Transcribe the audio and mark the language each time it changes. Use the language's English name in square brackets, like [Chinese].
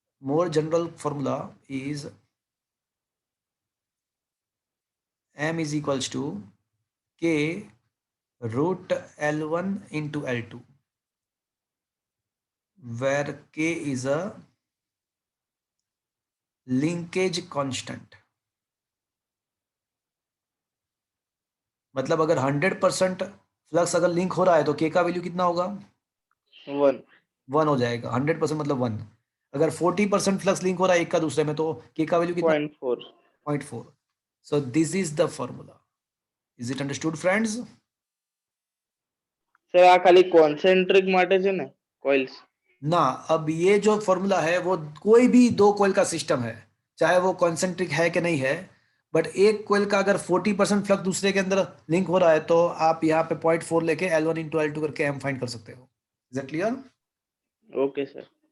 [English] More general formula is m is equals to k root L1 into L2, where k is a linkage constant. [Hindi] मतलब अगर 100% flux अगर link हो रहा है तो k का वैल्यू कितना होगा? 1 हो जाएगा. 100% मतलब 1. अगर 40% फ्लक्स लिंक हो रहा है एक का दूसरे में तो k का वैल्यू कितना? [English] 0.4. So this is the formula. Is it understood, friends? [Gujarati] Sir આ ખાલી કોન્સેન્ટ્રિક માટે છે ને કોઇલ્સ? [Hindi] ना, अब ये जो फॉर्मूला है वो कोई भी दो कोयल का सिस्टम है, चाहे वो कॉन्सेंट्रिक है कि नहीं है, बट एक कोयल का अगर 40% फ्लक्स दूसरे के अंदर लिंक हो रहा है तो आप यहाँ पे 0.4 लेके L1 इंटू L2 करके m फाइंड कर सकते हो. [English] Is that clear? Okay sir.